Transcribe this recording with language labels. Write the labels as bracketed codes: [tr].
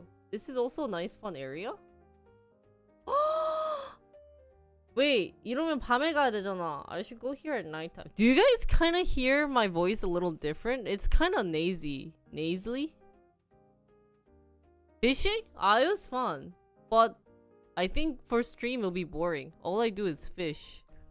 [en] This is also a nice fun area? [ko] Wait, 이러면 밤에 가야 되잖아. [en] I should go here at nighttime. Do you guys kind of hear my voice a little different? It's kind of nasally. Fishing? It was fun. But I think for stream it'll be boring. All I do is fish.